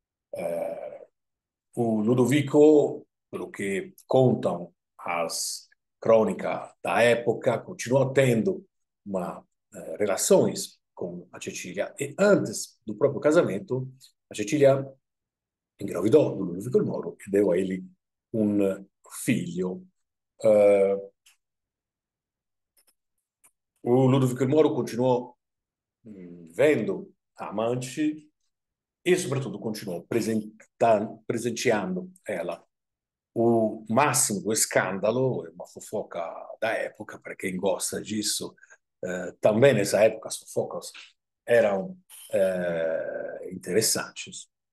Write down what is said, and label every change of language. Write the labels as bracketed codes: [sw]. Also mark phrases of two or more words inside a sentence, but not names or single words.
[pt] O Ludovico, pelo que contam as crônicas da época, continuou tendo relações com a Cecília e antes do próprio casamento, a Cecília engravidò do Ludovico il Moro e deu a ele [it] un figlio. [pt] O Ludovico il Moro continuò vendo amanti e, sobretudo, continuou presenteando ela o máximo do escândalo, é uma fofoca da época, para quem gosta disso. Também nessa época as fofocas eram interessantes.